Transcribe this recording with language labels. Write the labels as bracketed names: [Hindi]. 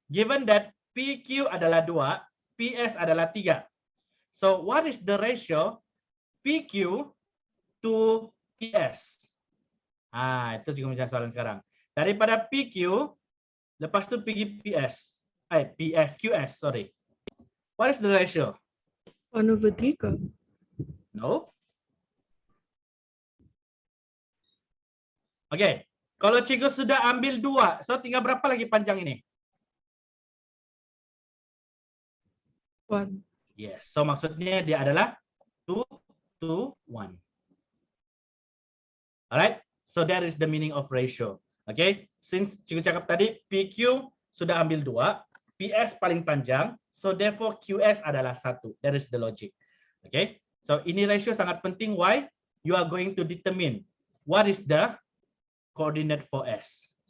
[Malay] Given that PQ adalah 2, PS adalah 3. [English] So what is the ratio PQ to PS? [Malay] Itu cikgu menjawab soalan sekarang. Daripada PQ, lepas tu pergi PS. QS, sorry. [English] What is the ratio? [Malay] 1/3 ke? [English] No. [Malay] Okay, kalau cikgu sudah ambil 2, so tinggal berapa lagi panjang ini? 1. Yes, so maksudnya dia adalah 2 to 1. [English] Alright, so that is the meaning of ratio. [Malay] Okay, since cikgu cakap tadi PQ sudah ambil 2, PS paling panjang, so therefore QS adalah 1. [English] That is the logic. [Malay] Okay, so ini ratio sangat penting. [English] Why? You are going to determine what is the coordinate for S.